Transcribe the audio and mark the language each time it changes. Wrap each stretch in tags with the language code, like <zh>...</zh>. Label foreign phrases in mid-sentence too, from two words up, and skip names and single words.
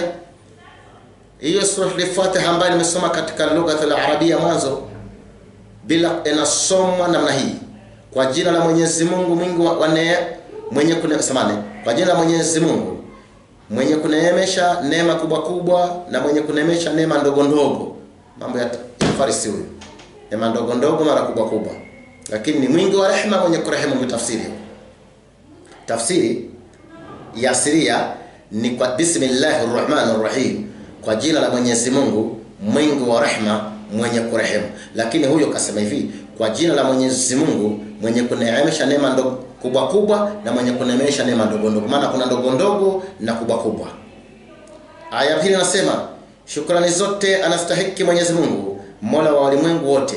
<sw>Hiyo sura al-Fatiha ambayo nimesoma katika lugha al-Arabia mwanzo bila inasomwa namna hii: kwa jina la Mwenyezi Mungu mwingi wa mwenye kuneemesha, kwa jina la Mwenyezi Mungu mwenye kuneemesha neema kubwa kubwa na mwenye kuneemesha neema ndogo ndogo. Mambo ya Farisi huyo. Neema ndogo ndogo mara kubwa kubwa. Lakini ni mwingi wa rehema, mwenye kurehemu. Mtafsiri. Tafsiri ya asilia ni kwa</sw> <ar>بسم الله الرحمن الرحيم,</ar> <sw>kwa jina la Mwenyezi Mungu mwingi wa rehema, mwenye kurehemu. Lakini huyo kasema hivi: kwa jina la Mwenyezi Mungu mwenye kuneemesha neema ndogo kubwa kubwa na mwenye kuneemesha neema ndogo ndogo. Maana kuna ndogo ndogo na kubwa kubwa. Aya pili nasema shukrani zote anastahiki Mwenyezi Mungu, Mola wa walimwengu wote.</sw>